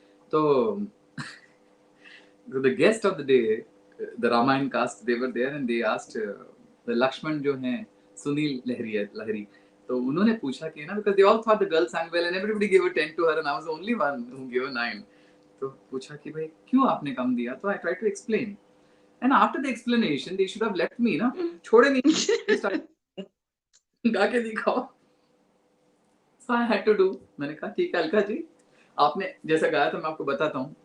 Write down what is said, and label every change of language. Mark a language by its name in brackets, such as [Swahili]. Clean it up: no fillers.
[English] So the guest of the day, the Ramayana cast, they were there and they asked the Lakshman [Hindi] जो हैं सुनील लहरी, तो उन्होंने पूछा कि ना, [English] because they all thought the girl sang well and everybody gave a 10 to her and I was the only one who gave a 9. [Hindi] तो पूछा कि भाई क्यों आपने कम दिया, तो [English] I tried to explain. And after the explanation, they should have left me, ना, [Hindi] छोड़े नहीं, गा के दिखाओ. [English] So I had to do. [Hindi] मैंने कहा ठीक है अलका जी, आपने जैसा गाया था मैं आपको बताता हूँ.